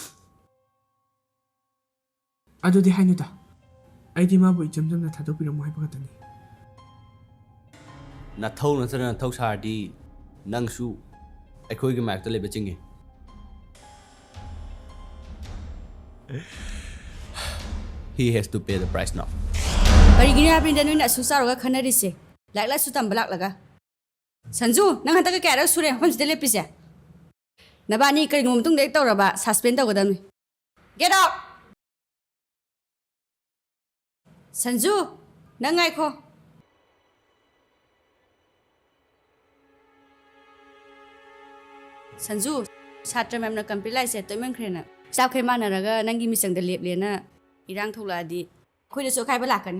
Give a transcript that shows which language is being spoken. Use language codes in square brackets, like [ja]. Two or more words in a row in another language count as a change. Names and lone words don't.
[mni] ꯑꯗꯨꯗꯤ ꯍꯥꯏꯅꯨꯗ ꯑꯩꯗꯤ ꯃꯥꯕꯨ ꯏꯆꯝ ꯆꯝꯅ ꯊꯥꯗꯣꯛꯄꯤꯔꯝꯃꯣ ꯍꯥꯏꯕ ꯈꯛꯇꯅꯤ ꯅꯊꯧ ꯅꯠꯇ꯭ꯔꯒ ꯅꯊꯧ ꯁꯥꯔꯗꯤ ꯅꯪꯁꯨ ꯑꯩꯈꯣꯏꯒꯤ ꯃꯥꯌꯣꯛꯇ ꯂꯩꯕ ꯆꯤꯡꯏ [en] He has to pay the price now. [mni] ꯀꯔꯤꯒꯤꯅꯣ ꯍꯥꯏꯕꯅꯤꯗ ꯅꯣꯏꯅ ꯑꯁꯨꯛ ꯆꯥꯎꯔꯒ ꯈꯟꯅꯔꯤꯁꯦ ꯂꯥꯏꯔꯤꯛ ꯂꯥꯏꯁꯨ ꯇꯝꯕ ꯂꯥꯛꯂꯒ ꯁꯟꯖꯨ ꯅꯪ ꯍꯟꯗꯛꯀ ꯀꯌꯥꯔꯛ ꯁꯨꯔꯦ ꯃꯐꯝꯁꯤꯗ ꯂꯦꯞꯄꯤꯁꯦ ꯅꯕꯥꯅꯤ ꯀꯔꯤꯒꯨꯝꯕ ꯃꯇꯨꯡꯗ ꯍꯦꯛ ꯇꯧꯔꯕ ꯁꯁꯄꯦꯟ ꯇꯧꯒꯗꯕꯅꯤ [en] get out [mni] ꯁꯟꯖꯨ ꯅꯪ ꯉꯥꯏꯈꯣ ꯁꯟꯖꯨ ꯁꯥꯇ꯭ꯔ ꯃꯌꯥꯝꯅ ꯀꯝꯄ꯭ꯂꯤꯠ ꯂꯥꯏꯁꯦ ꯇꯣꯏꯃꯟꯈ꯭ꯔꯦꯅ ꯆꯥꯛꯈꯩ ꯃꯥꯟꯅꯔꯒ ꯅꯪꯒꯤ ꯃꯤꯆꯪꯗ ꯂꯦꯞꯂꯦꯅ ꯏꯔꯥꯡ ꯊꯣꯛꯂꯛꯑꯗꯤ ꯑꯩꯈꯣꯏꯗꯁꯨ ꯑꯀꯥꯏꯕ ꯂꯥꯛꯀꯅꯤ